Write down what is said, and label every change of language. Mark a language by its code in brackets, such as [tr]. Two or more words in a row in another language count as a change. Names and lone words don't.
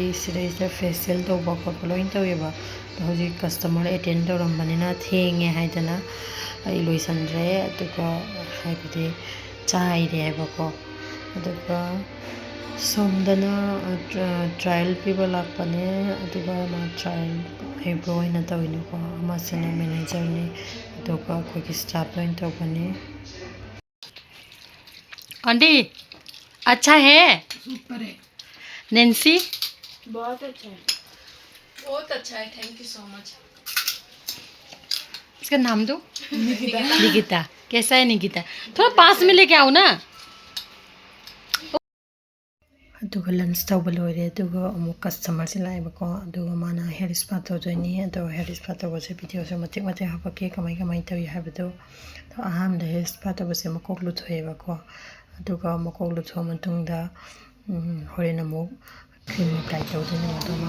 [mni] ꯁꯤꯗꯩꯁꯤꯗ ꯐꯦꯁꯤꯌꯦꯜ ꯇꯧꯕ ꯈꯣꯠꯄ ꯂꯣꯏꯅ ꯇꯧꯋꯦꯕ ꯑꯗꯣ ꯍꯧꯖꯤꯛ [en] customer attend [mni] ꯇꯧꯔꯝꯕꯅꯤꯅ ꯊꯦꯡꯉꯦ ꯍꯥꯏꯗꯅ ꯑꯩ ꯂꯣꯏꯁꯟꯗ꯭ꯔꯦ ꯑꯗꯨꯒ ꯍꯥꯏꯕꯗꯤ ꯆꯥꯏꯔꯦꯕꯀꯣ ꯑꯗꯨꯒ ꯁꯣꯝꯗꯅ ꯇ꯭ꯔꯥꯌꯦꯜ ꯄꯤꯕ ꯂꯥꯛꯄꯅꯦ ꯑꯗꯨꯒ ꯃꯥ ꯇ꯭ꯔꯥꯌꯦꯜ ꯍꯩꯕ꯭ꯔꯣ ꯑꯣꯏꯅ ꯇꯧꯋꯤꯅꯤꯀꯣ ꯑꯃꯁꯤꯅ ꯃꯦꯅꯦꯖꯔꯅꯤ ꯑꯗꯨꯒ ꯑꯩꯈꯣꯏꯒꯤ ꯁ꯭ꯇꯥꯐ ꯂꯣꯏꯅ ꯇꯧꯕꯅꯤ [hi] आंटी अच्छा है सुपर है नैन्सी बहुत अच्छा है [en] thank you so much [hi] इसका नाम दो निकिता कैसा है निकिता थोड़ा पास में लेके आओ ना [mni] ꯑꯗꯨꯒ ꯂꯟꯁ ꯇꯧꯕ ꯂꯣꯏꯔꯦ ꯑꯗꯨꯒ ꯑꯃꯨꯛ ꯀꯁꯇꯃꯔꯁꯦ ꯂꯥꯛꯑꯦꯕꯀꯣ ꯑꯗꯨꯒ ꯃꯥꯅ ꯍꯦꯌꯔ ꯁ꯭ꯄꯥ ꯇꯧꯗꯣꯏꯅꯤ ꯑꯗꯣ [en] hair spa [mni] ꯇꯧꯕꯁꯦ ꯚꯤꯗꯤꯑꯣꯁꯨ ꯃꯇꯦꯛ ꯃꯇꯦꯛ ꯍꯥꯞꯄꯛꯀꯦ ꯀꯃꯥꯏ ꯇꯧꯏ ꯍꯥꯏꯕꯗꯣ ꯑꯗꯣ ꯑꯍꯥꯟꯕꯗ [en] hair spa [mni] ꯇꯧꯕꯁꯦ ꯃꯀꯣꯛ ꯂꯨꯊꯣꯛꯑꯦꯕꯀꯣ ꯑꯗꯨꯒ ꯃꯀꯣꯛ ꯂꯨꯊꯣꯛꯑ ꯃꯇꯨꯡꯗ ꯍꯣꯔꯦꯟ ꯑꯃꯨꯛ [en] cream apply [mni] ꯇꯧꯗꯣꯏꯅꯦꯕ ꯑꯗꯣ ꯃꯥ